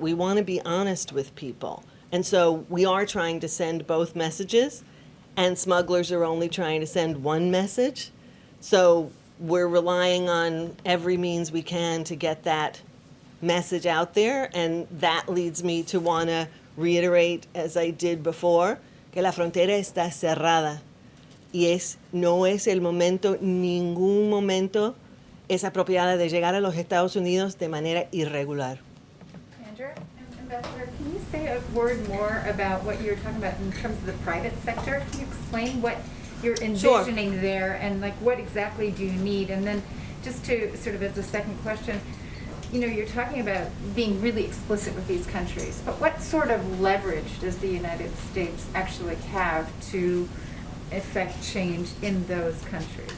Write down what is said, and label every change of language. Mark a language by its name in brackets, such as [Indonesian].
[English] We want to be honest with people. And so we are trying to send both messages, and smugglers are only trying to send one message. So we're relying on every means we can to get that message out there, and that leads me to want to reiterate, as I did before, [Spanish] que la frontera está cerrada. Y no es el momento, ningún momento es apropiada de llegar a los Estados Unidos de manera irregular. [English] Andrew, Ambassador, can you say a word more about what you're talking about in terms of the private sector? Can you explain what you're envisioning there, and what exactly do you need? And then just to sort of as a second question, you're talking about being really explicit with these countries, but what sort of leverage does the United States actually have to affect change in those countries?